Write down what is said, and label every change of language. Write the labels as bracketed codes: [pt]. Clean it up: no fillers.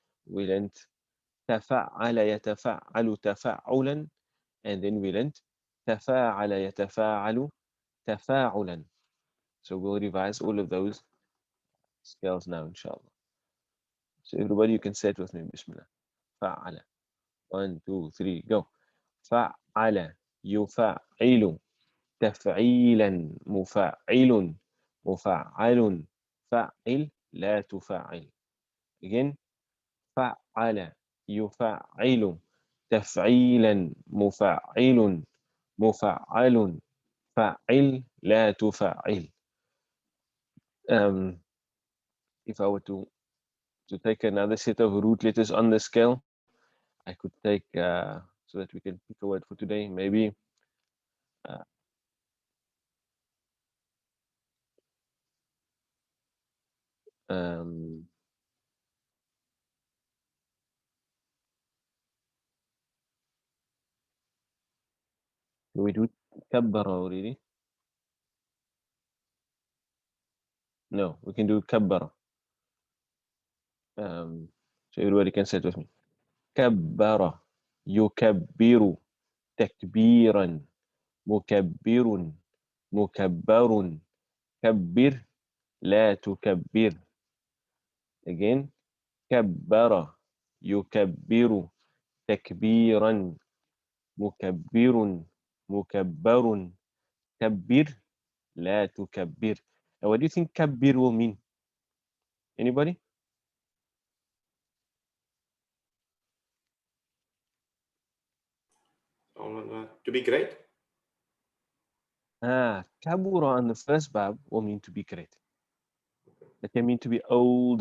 [en] We learned [ar] tafa'ala yatafa'alu tafa'ulan. [en] And then we learned [ar] tafa'ala yatafa'alu tafa'ulan. [en] So we'll revise all of those scales now, inshallah. So everybody, you can say it with me. Bismillah. Fa'ala. 1, 2, 3, go. [ar] فعل يفعل تفعيلا مفعل مفعل فعل لا تفعل. [en] Again. [ar] فعل يفعل تفعيلا مفعل مفعل فعل لا تفعل. [en] If I were to take another set of root letters on the scale, I could take, so that we can pick a word for today, maybe uh, um, we do كبر already. No, we can do كبر. So everybody can say it with me. [ar] كبر يكبر تكبيرا مكبر مكبر كبر لا تكبر. [en] Again. [ar] كبر يكبر تكبيرا مكبر مكبر كبر لا تكبر. [en] And what do you think كبر will mean? Anybody? To be great. كبر on the first bab will mean to be great. It can mean to be old.